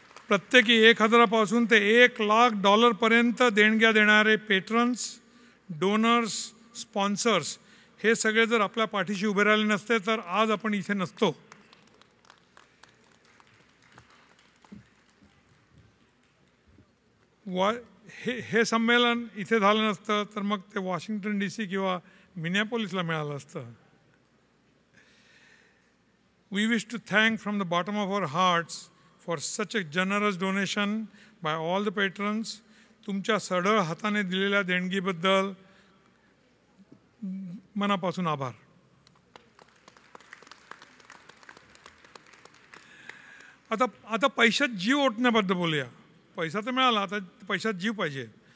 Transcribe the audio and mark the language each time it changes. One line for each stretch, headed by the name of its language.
Marathi: प्रत्येकी 1,000 पासून ते $1,00,000 पर्यंत देणग्या देणारे पेट्रन्स, डोनर्स, स्पॉन्सर्स हे सगळे जर आपल्या पाठीशी उभे राहिले नसते तर आज आपण इथे नसतो. हे संमेलन इथे झालं नसतं तर मग ते वॉशिंग्टन DC किंवा मिनियापोलिसला मिळालं असतं.
English: We wish to thank from the bottom of our hearts for such a generous donation by all the patrons.
Marathi: तुमच्या सढळ हाताने दिलेल्या देणगीबद्दल मनापासून आभार. आता पैशात जीव ओतण्याबद्दल बोलूया. पैसा तर मिळाला, आता पैशात जीव पाहिजे.